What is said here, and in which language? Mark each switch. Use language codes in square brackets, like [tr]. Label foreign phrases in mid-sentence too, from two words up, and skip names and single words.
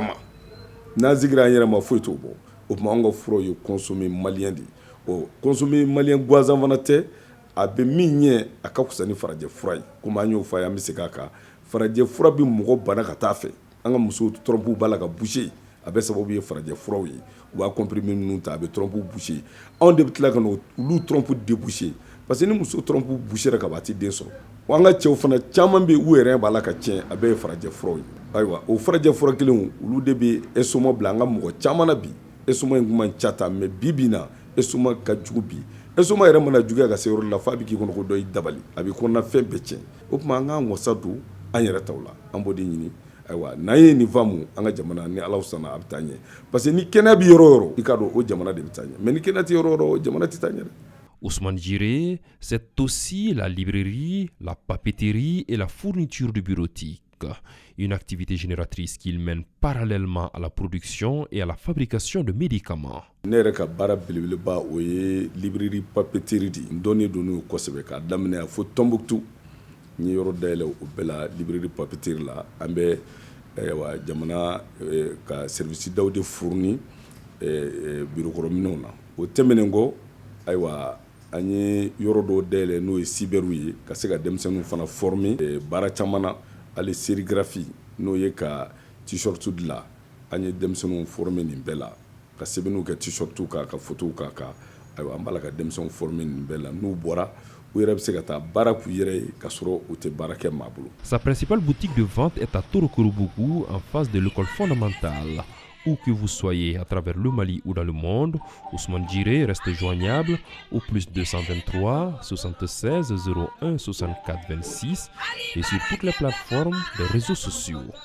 [bm] ma n'an sigira an yɛrɛ ma foyi t'o bɔ o tuma an ka furaw ye [fr] consommer malien [bm] de ye [fr] consommer malien [bm] gansan fana tɛ a bɛ min ɲɛ a ka fisa ni farajɛ fura ye komi an y'o fɔ a ye an bɛ segin a kan farajɛ fura bɛ mɔgɔ bana ka taa fɛ an ka musow trompe b'a la ka boucher a bɛ sababu ye farajɛ furaw ye u b'a comprimé minnu ta a bɛ [fr] trompe boucher [bm] anw de bɛ tila ka n'olu [fr] trompe déboucher parce que [bm] ni muso [fr] trompe boucher [bm] ka ban a tɛ den sɔrɔ wa an ka cɛw fana caman bɛ yen u yɛrɛ b'a la ka tiɲɛ a bɛɛ ye farajɛ furaw ye ayiwa o farajɛ fura kelenw olu de bɛ estomac bila an ka mɔgɔ caman na bi estomac in kun man ca ta mais bi bi na estomac ka jugu bi estomac yɛrɛ mana juguya ka se yɔrɔ la f'a bɛ k'i kɔnɔ ko dɔ y'i dabali a bɛ kɔnɔna fɛn bɛɛ tiɲɛ o tuma an k'an wasa don an yɛrɛ taw la an b'o de ɲini ayiwa n'an ye nin faamu an ka jamana ni Ala sɔnna a bɛ taa ɲɛ [fr] parce que [bm] ni kɛnɛya bɛ yɔrɔ o yɔrɔ i k'a dɔn o jamana de bɛ taa ɲɛ mais ni kɛnɛya tɛ yɔrɔ o yɔrɔ jamana tɛ taa ɲɛ dɛ. [fr] Ousmane Djiré, c'est aussi la librairie, la papeterie et la fourniture de bureautique. pharmaceutique, une activité génératrice qu'il mène parallèlement à la production et à la fabrication de médicaments. [bm] Ne yɛrɛ ka baara belebeleba o ye [fr] librairie papeterie [bm] di n dɔnnen don n'o kosɛbɛ k'a daminɛ fo Tombouctou n ye yɔrɔ dayɛlɛ o bɛɛ la [fr] librairie papeterie [bm] la an bɛ jamana ka service daw de fourni birokɔrɔminɛw na o tɛmɛnen kɔ ayiwa an ye yɔrɔ dɔw dayɛlɛ n'o ye cyberu ye ka se ka denmisɛnninw fana former baara caman na hali sérigraphie n'o ye ka t-shirt dilan an ye denmisɛnninw former nin bɛɛ la ka sɛbɛnniw kɛ t-shirtu kan ka photow k'a kan ayiwa an b'a la ka denmisɛnw former nin bɛɛ la n'u bɔra u yɛrɛ bɛ se ka taa baara k'u yɛrɛ ye ka sɔrɔ u tɛ baara kɛ maa bolo. [fr] Sa principale boutique de vente est à Torokurubuku, en face de l'école fondamentale. Où que vous soyez à travers le Mali ou dans le monde, Ousmane Djiré reste joignable au plus 223 76 01 64 26 et sur toutes les plateformes des réseaux sociaux.